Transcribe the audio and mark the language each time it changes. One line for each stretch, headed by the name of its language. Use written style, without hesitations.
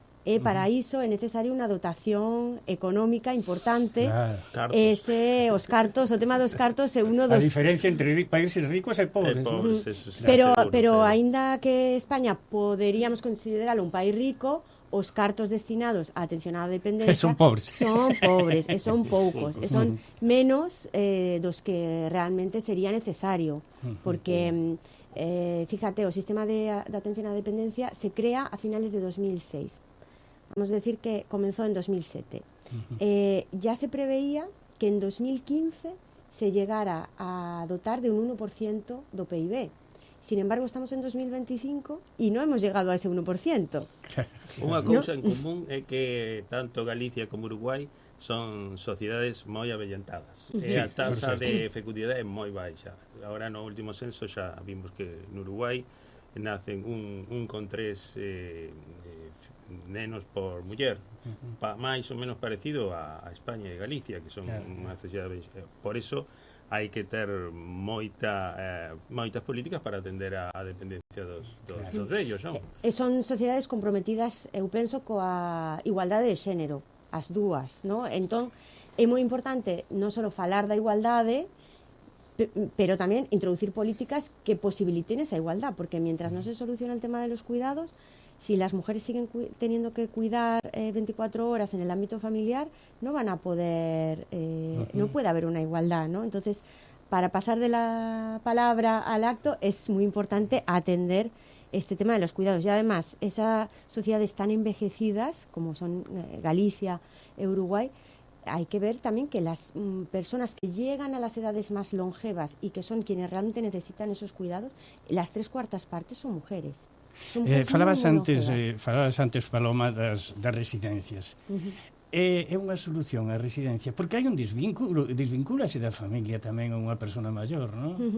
Galician: E para iso é necesaria unha dotación económica importante. Claro. Os cartos, o tema dos cartos é uno dos... A diferencia entre países ricos e pobres. eso sí, Pero aínda que España poderíamos consideralo un país rico, os cartos destinados á atención á dependencia son pobres e son poucos, e son menos dos que realmente sería necesario, porque fíjate, o sistema de atención á dependencia se crea a finales de 2006.
Spanish: Vamos a decir que comenzó en 2007. Ya se preveía que en 2015 se llegara a dotar de un 1% do PIB. Sin embargo, estamos en 2025 y no hemos llegado a ese 1%.
Galician: Unha cousa en común é que tanto Galicia como Uruguai son sociedades moi avellentadas. E a taxa de fecundidade é moi baixa. Agora, no último censo, xa vimos que en Uruguai nacen 1,3 nenos por muller, máis ou menos parecido a España e Galicia, que son unha sociedade. Por eso hai que ter moitas políticas para atender a dependencia dos vellos, non? Son sociedades comprometidas, eu penso, coa igualdade de xénero, as dúas, non? Entón, é moi importante non só falar da igualdade, pero tamén introducir políticas que posibiliten esa igualdad,
Spanish: porque mientras no se soluciona el tema de los cuidados, si las mujeres siguen teniendo que cuidar 24 horas en el ámbito familiar, no van a poder, no puede haber una igualdad, ¿no? Entonces, para pasar de la palabra al acto, es muy importante atender este tema de los cuidados. Y además, esas sociedades tan envejecidas, como son Galicia, Uruguay, hay que ver también que las personas que llegan a las edades más longevas y que son quienes realmente necesitan esos cuidados, las 3/4 partes son mujeres.
Galician: Falabas antes, Paloma, das residencias. É unha solución a residencia, porque hai un desvincúlase da familia tamén a unha persona maior, non?